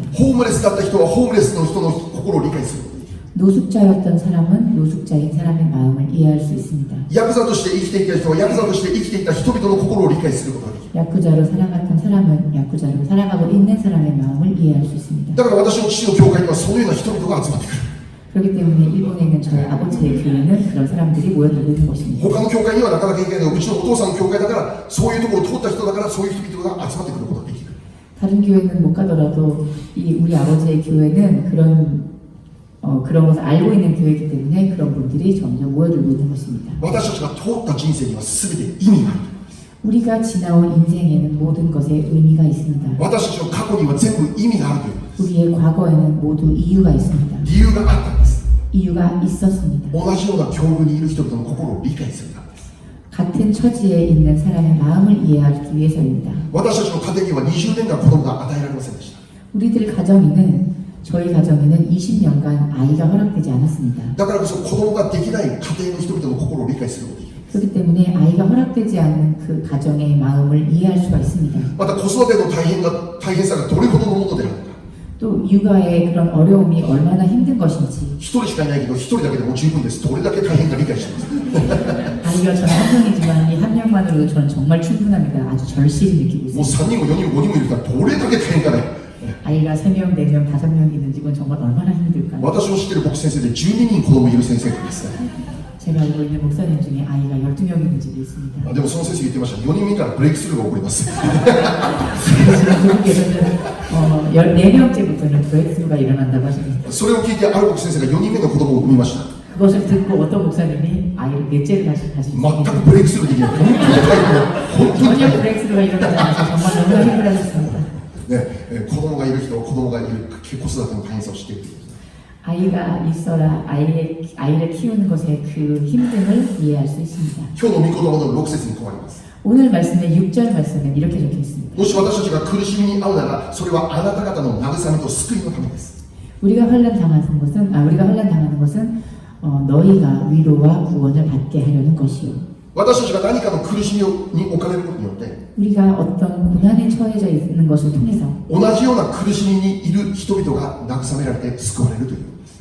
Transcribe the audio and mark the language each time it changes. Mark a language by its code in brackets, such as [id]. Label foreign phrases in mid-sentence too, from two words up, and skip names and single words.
[ja] ホームレスだった人はホームレスの人の心を理解することができる。 [ko] 노숙자였던 사람은 노숙자인 사람의 마음을 이해할 수 있습니다. [ja] ヤクザとして生きていた人はヤクザとして生きていた人々の心を理解することができる。 [ko] 야쿠자로 살아갔던 사람은 야쿠자로 살아가고 있는 사람의 마음을 이해할 수 있습니다. [ja] だから私の父の教会にはそのような人々が集まってくる。 [ko] 그렇기 때문에 일본에 있는 저희 아버지의 교회는 그런 사람들이 모여들고 있는 것입니다. [ja] 他の教会にはなかなか行けないけど、うちのお父さんの教会だからそういうところを通った人だからそういう人々が集まってくることができる。 [ko] 다른 교회는 못 가더라도 우리 아버지의 교회는 그런 것을 알고 있는 교회이기 때문에 그런 분들이 점점 모여들고 있는 것입니다. [ja] 私たちが通った人生には全て意味がある。 [ko] 우리가 지나온 인생에는 모든 것에 의미가 있습니다. [ja] 私たちの過去には全部意味があるということです。 [ko] 우리의 과거에는 모두 이유가 있습니다. [ja] 理由があったんです。 [ko] 이유가 있었습니다. [ja] 同じような境遇にいる人々の心を理解するためです。 [ko] 같은 처지에 있는 사람의 마음을 이해하기 위해서입니다. [ja] 私たちの家庭には20年間子供が与えられませんでした。 [ko] 우리들 저희 가정에는 20년간 아이가 허락되지 않았습니다. [ja] だからこそ子供ができない家庭の人々の心を理解することができる。 [ko] 그렇기 때문에 아이가 허락되지 않는 그 가정의 마음을 이해할 수가 있습니다. [ja] また子育ての大変さがどれほどのものであるのか。 [ko] 또 육아의 그런 어려움이 얼마나 힘든 것인지 [ja] 一人しかいないけど一人だけでも十分です。どれだけ大変か理解してます。 [ko] 아이가 저는 한 명이지만 이 한 명만으로도 저는 정말 충분합니다. 아주 절실히 느끼고 [ja] もう [ko] 있습니다. [ja] 3人も4人も5人もいるからどれだけ大変かね。 [ko] 아이가 3명, 4명, 5명 있는 집은 정말 얼마나 힘들까요? [ja] 私の知っている牧師先生で12人子供いる先生がいます。 [ko] 제가 알고 있는 목사님 중에 아이가 12명 있는 집이 있습니다. [ja] でもその先生言ってました。4人目からブレイクスルーが起こります。 [ko] 지금 미국에서는 14명째부터는 브레이크스루가 일어난다고 하십니다. [ja] それを聞いてある牧師先生が4人目の子供を産みました。 [ko] 그것을 듣고 어떤 목사님이 아이를 넷째를 가지셨습니다. [ja] 全くブレイクスルーできない。本当に [ko] 전혀 브레이크스루가 일어나지 않아서 정말 너무나 힘들어졌습니다. [ja] ね、子供がいる人、子供がいる子育ての大変さを知っている。 [ko] 아이가 있어라 아이를 키우는 것의 그 힘듦을 이해할 수 있습니다. [ja] 今日の御言葉の6節にこうあります。 [ko] 오늘 말씀의 6절 말씀은 이렇게 적혀 있습니다. [ja] もし私たちが苦しみに遭うなら、それはあなた方の慰めと救いのためです。 [ko] 우리가 환난 당하는 것은 너희가 위로와 구원을 받게 하려는 것이요. [ja] 私たちが何かの苦しみに置かれることによって、 [ko] 우리가 어떤 고난에 처해져 있는 것을 통해서 [ja] 同じような苦しみにいる人々が慰められて救われるということです。